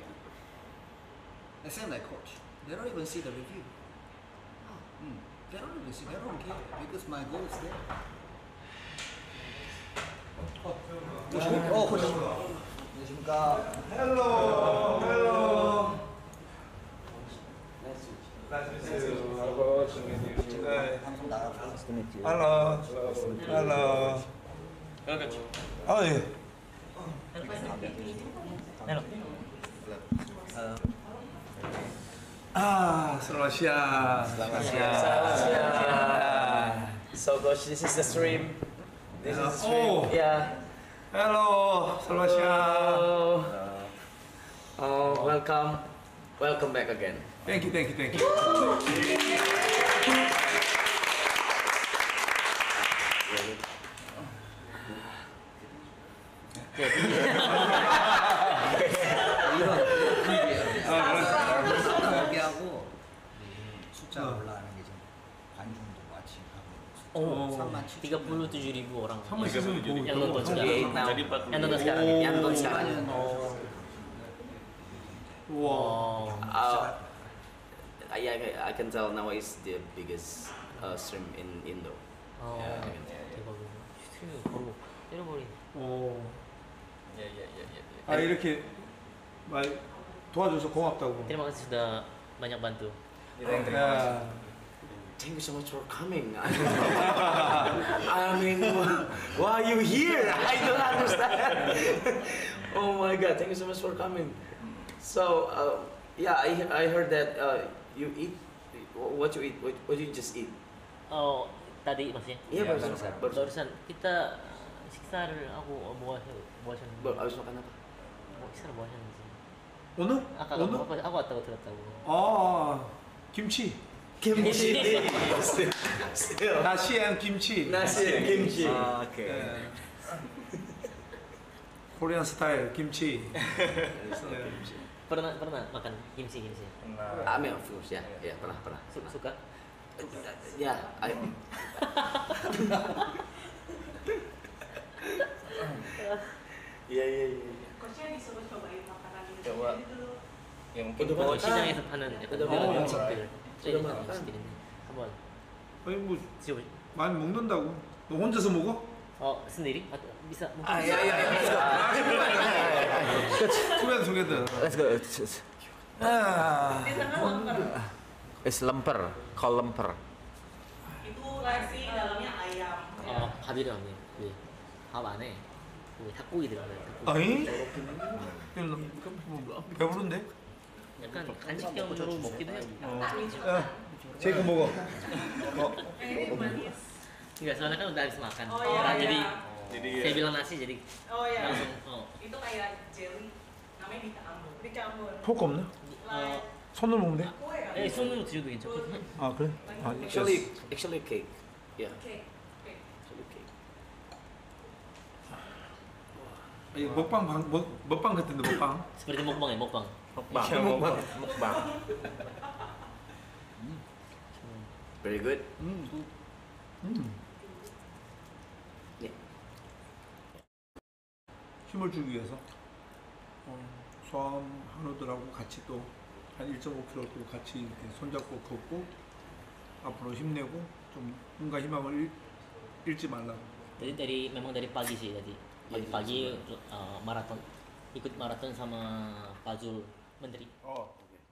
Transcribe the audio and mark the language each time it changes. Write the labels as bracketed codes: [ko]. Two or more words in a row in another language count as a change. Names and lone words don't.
[en] The same like coach. They don't even see the review. They don't even see. They don't care because my goal is there. Coach. Hello. [id] Halo. Oh iya. Selamat siang. Selamat siang. [en] So coach, this is the stream. This is the stream. Yeah. [id] Halo, selamat siang. [en] Oh, welcome back again. Thank you, thank you, thank you. [ko] 여기하고 숫자 올라가는 게 지금 관중도 마치 하고 [id] 37.000 orang 37.000 yang nonton sekarang. [en] 38 now. [id] Jadi 40. Yang nonton sekarang. Yang nonton sekarang. [ko] 우와. [en] I can tell now is the biggest stream in Indo. [ko] 대박이네. 스트리밍 바로 때려버리네. 오. [id] Iya. [ko] 아 이렇게 말 도와줘서 고맙다고. [id] Terima kasih sudah banyak bantu. [ko] 야. [en] Thank you so much for coming. I mean, why are you here? I don't understand. Oh my God! Thank you so much for coming. So yeah, I heard that you eat. What you eat? What you just eat? [id] Oh, tadi maksudnya? Iya barusan. Barusan kita [ko] 식사를 하고 뭐 하셨는데? [id] Abis makan apa? [ko] 식사를 뭐 하셨는지. 오늘? 아까 오늘? 뭐 하고 왔다고 들었다고. 아 김치. [en] Kimchi. Still. nasi and kimchi. Nasi and kimchi. Okay. Korean style kimchi. [id] Pernah makan kimchi? Nah, [en] I mean, of course, [id] ya, ya pernah. Suka? Ya, Iya. Coachnya disuruh cobain makanan Indonesia Coba. dulu. ya mungkin Udah coach [ko] 시장에서 파는 약간 [id] udah [ko] 그런 [id] makan. [ko] 음식들. [id] udah makan. [ko] 음식들인데 한번 아니 뭐 드셔보. 많이 먹는다고. 너 혼자서 먹어? [id] sendiri atau bisa mungkin? Ah, ya. [en] 투게더. Let's go. [ko] 아. [id] Di tengah lemper. [en] It's lemper, call lemper. [id] Itu nasi dalamnya ayam. [ko] 밥이라며. 네. 밥 안에 그 닭고기 들어가요. 아니? 배부른데? 약간 간식형으로 먹기도 해요. 야, 제이크 먹어. [id] Ini manis. Enggak, soalnya kan udah habis makan. Oh, iya, Jadi iya. saya bilang nasi jadi Oh ya. langsung Itu kayak jelly. Namanya dicampur. [ko] 포크 없나? [en] Like [ko] 손으로 먹으면 돼? [id] kue kan? [ko] 손으로 드셔도 괜찮거든요. 아 그래? 아, [en] Actually cake. Yeah, [id] Oke. Oke. [en] actually cake. [ko] 이 먹방 같은데 먹방. [id] Seperti mukbang ya, mukbang. Mukbang. [en] Very good. [ko] 힘을 주기 위해서 소아암 한우들하고 같이 또 한 1.5kg 또 같이 이렇게 손잡고 걷고 앞으로 힘내고 좀 뭔가 희망을 잃지 말라고. [id] Jadi memang dari pagi sih tadi. Pagi-pagi maraton, ikut maraton sama Pak Zul Menteri.